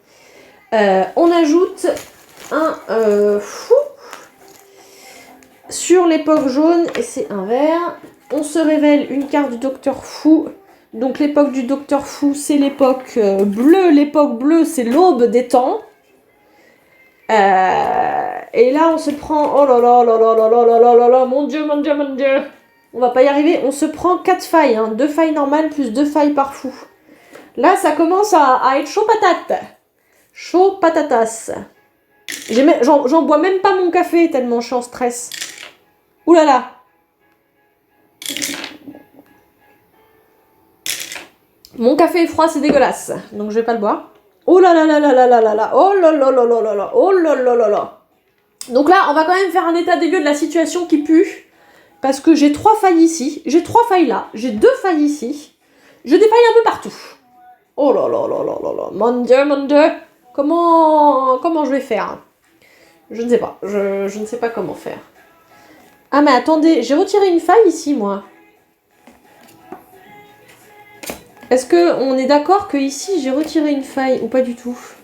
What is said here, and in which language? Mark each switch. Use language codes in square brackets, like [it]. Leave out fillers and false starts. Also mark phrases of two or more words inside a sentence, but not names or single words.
[fr] On ajoute un fou sur l'époque jaune et c'est un vert. On se révèle une carte du docteur fou. Donc l'époque du docteur fou, c'est l'époque bleue. L'époque bleue, c'est l'aube des temps. Et là, on se prend... Oh là là là là là là là là là là, mon Dieu, mon Dieu, mon Dieu. On va pas y arriver. On se prend 4 failles. Hein. 2 failles normales plus 2 failles par fou. Là, ça commence à être chaud patate. Chaud patatas. J'en bois même pas mon café tellement je suis en stress. Ouh là là. Mon café est froid, c'est dégueulasse. Donc je vais pas le boire. Oh là là là là là là là là. Oh là là là là là là. Oh là là là là. Donc là, on va quand même faire un état des lieux de la situation qui pue. Parce que j'ai 3 failles ici. J'ai 3 failles là. J'ai 2 failles ici. Je défaille un peu partout. Oh là là là là là là. Mon Dieu, mon Dieu. Comment je vais faire? Je ne sais pas. Je ne sais pas comment faire. Ah mais attendez, j'ai retiré une faille ici, moi. Est-ce qu'on est d'accord que ici j'ai retiré une faille ou pas du tout?